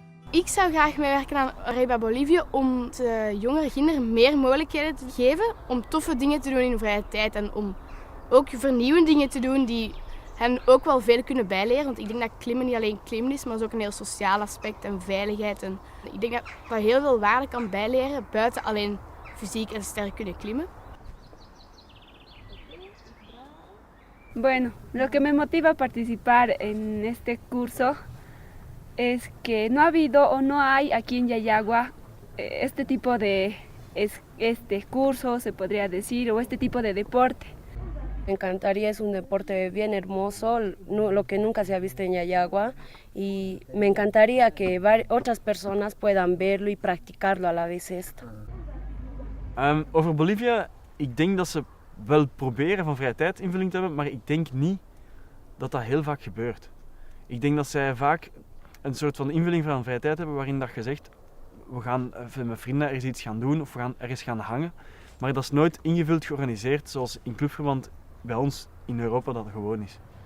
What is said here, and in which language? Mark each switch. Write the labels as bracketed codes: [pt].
[nl] Ik zou graag meewerken aan Arriba Bolivia om de jongere kinderen meer mogelijkheden te geven om toffe dingen te doen in hun vrije tijd en om ook vernieuwende dingen te doen die hen ook wel veel kunnen bijleren. Want ik denk dat klimmen niet alleen klimmen is, maar is ook een heel sociaal aspect en veiligheid. En ik denk dat heel veel waarde kan bijleren buiten alleen fysiek en sterk kunnen klimmen. [es] Bueno, lo que me motiva a participar en este curso es que no ha habido o no hay aquí en Yayagua este tipo de curso, se podría decir, o este tipo de deporte. Me encantaría, es un deporte bien hermoso, lo que nunca se ha visto en Yayagua, y me encantaría que otras personas puedan verlo y practicarlo a la vez esto. [nl] Over Bolivia, ik denk dat ze wel proberen van vrije tijd invulling te hebben, maar ik denk niet dat dat heel vaak gebeurt. Ik denk dat zij vaak een soort van invulling van vrije tijd hebben waarin dat je zegt, we gaan met vrienden ergens iets gaan doen of we gaan ergens gaan hangen, maar dat is nooit ingevuld georganiseerd zoals in clubverband bij ons in Europa dat gewoon is.